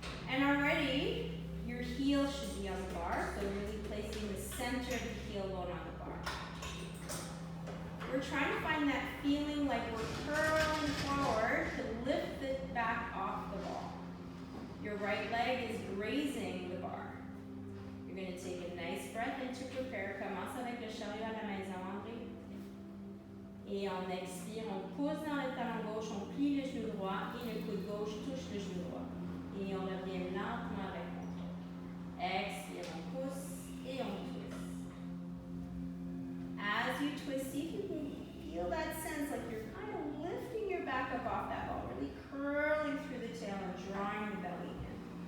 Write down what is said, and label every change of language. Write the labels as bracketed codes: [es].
[en] And already, your heel should be on the bar, so really placing the center of the heel bone on the bar. We're trying to find that feeling like we're curling forward to lift it back off the ball. Your right leg is grazing the bar. You're going to take a nice breath in to prepare. [fr] Commence avec le chariot à la maison, André. Et on expire, on pousse dans le talon gauche, on plie le genou droit et le coude gauche touche le genou droit. Et on revient lentement avec contrôle. Expire, on pousse et on twist. [en] As you twist, see if you can feel that sense like you're kind of lifting your back up off that ball, really curling through the tail and drawing the belly in.